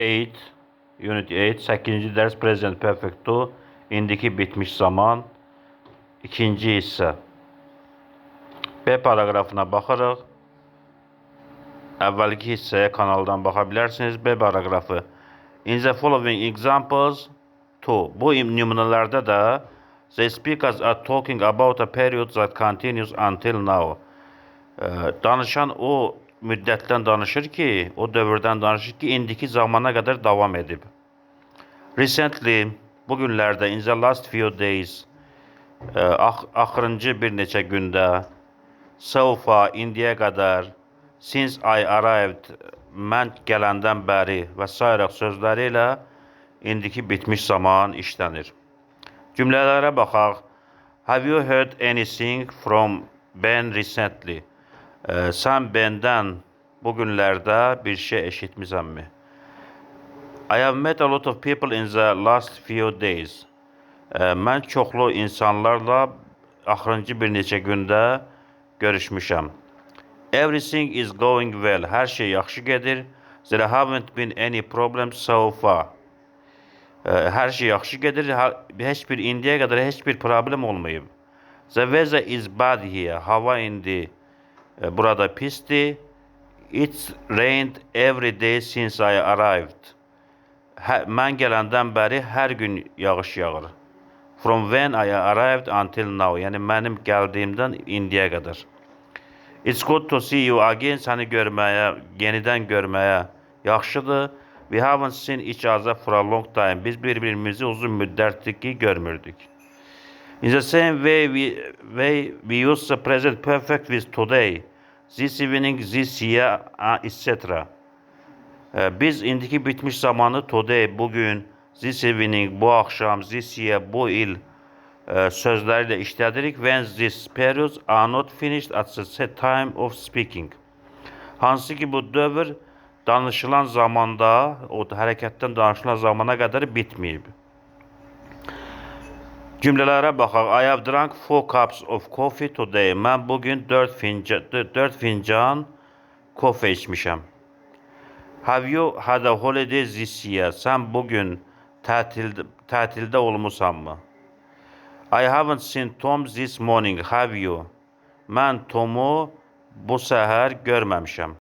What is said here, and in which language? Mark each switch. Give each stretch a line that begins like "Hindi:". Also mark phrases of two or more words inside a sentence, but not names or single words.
Azerbaijani: 8, Unit 8, 8-ci dərs
English: Present Perfecto,
Azerbaijani: indiki bitmiş zaman, ikinci hissə. B paragrafına baxırıq. Əvvəlki hissəyə kanaldan baxa bilərsiniz. B paragrafı.
English: In the following examples,
Azerbaijani: bu nümunələrdə də
English: the speakers are talking about a period that continues until now.
Azerbaijani: Danışan o müddətdən danışır ki, o dövrdən danışır ki, indiki zamana qədər davam edib.
English: Recently, bugünlərdə, in the last few days,
Azerbaijani: axırıncı bir neçə gündə,
English: so far,
Azerbaijani: indiyə qədər,
English: since I arrived,
Azerbaijani: mən gələndən bəri və sairək sözləri ilə indiki bitmiş zaman işlənir. Cümlələrə baxaq.
English: Have you heard anything from Ben recently?
Azerbaijani: Sən Ben'dən bugünlərdə bir şey eşitmisənmi?
English: I have met a lot of people in the last few days.
Azerbaijani: Mən çoxlu insanlarla axırıncı bir neçə gündə görüşmüşəm.
English: Everything is going well.
Azerbaijani: Hər şey yaxşı gedir.
English: There haven't been any problems so far.
Azerbaijani: Hər şey yaxşı gedir. İndiyə qədər heç bir problem olmayıb.
English: The weather is bad here.
Azerbaijani: Hava indi burada pisdir.
English: It's rained every day since I arrived.
Azerbaijani: Mən gələndən bəri hər gün yağış yağır.
English: From when I arrived until now.
Azerbaijani: Yəni mənim gəldiyimdən indiyə qədər.
English: It's good to see you again.
Azerbaijani: Səni görməyə, yenidən görməyə yaxşıdır.
English: We haven't seen each other for a long time.
Azerbaijani: Biz bir-birimizi uzun müddətdir ki, görmürdük.
English: In the same way we use the present perfect with today. This evening, this year, etc.
Azerbaijani: Biz indiki bitmiş zamanı today, bugün,
English: this evening,
Azerbaijani: bu axşam,
English: this year,
Azerbaijani: bu il sözləri ilə işlədirik.
English: When these periods are not finished at the set time of speaking.
Azerbaijani: Hansı ki bu dövr danışılan zamanda, o hərəkətdən danışılan zamana qədər bitməyib. Cümlələrə baxaq.
English: I have drunk 4 cups of coffee today.
Azerbaijani: Mən bugün 4 fincan kofe içmişəm.
English: Have you had a holiday this year?
Azerbaijani: Sən bugün tətildə olmusanmı?
English: I haven't seen Tom this morning. Have you?
Azerbaijani: Mən Tom'u bu səhər görməmişəm.